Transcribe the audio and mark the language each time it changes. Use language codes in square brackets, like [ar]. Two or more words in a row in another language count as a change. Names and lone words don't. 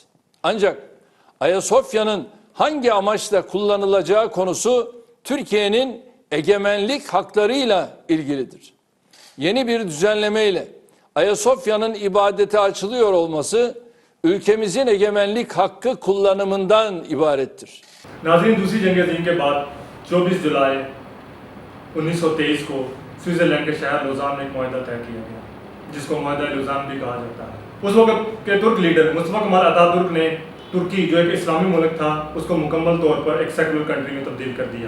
[tr] Ancak Ayasofya'nın hangi amaçla kullanılacağı konusu Türkiye'nin egemenlik haklarıyla ilgilidir. Yeni bir düzenlemeyle Ayasofya'nın ibadete açılıyor olması ülkemizin egemenlik hakkı kullanımından ibarettir. [ur] ناظرین، دوسری جنگ عظیم کے بعد 24 جولائی 1923 کو سوئٹزرلینڈ کے شہر لوزان میں ایک معاہدہ طے کیا گیا، جس کو معاہدہ لوزان بھی کہا جاتا ہے. اس وقت کے ترک لیڈر مصطفیٰ کمال اتاترک نے ترکی، جو ایک اسلامی ملک تھا، اس کو مکمل طور پر ایک [en] secular country [ur] میں تبدیل کر دیا.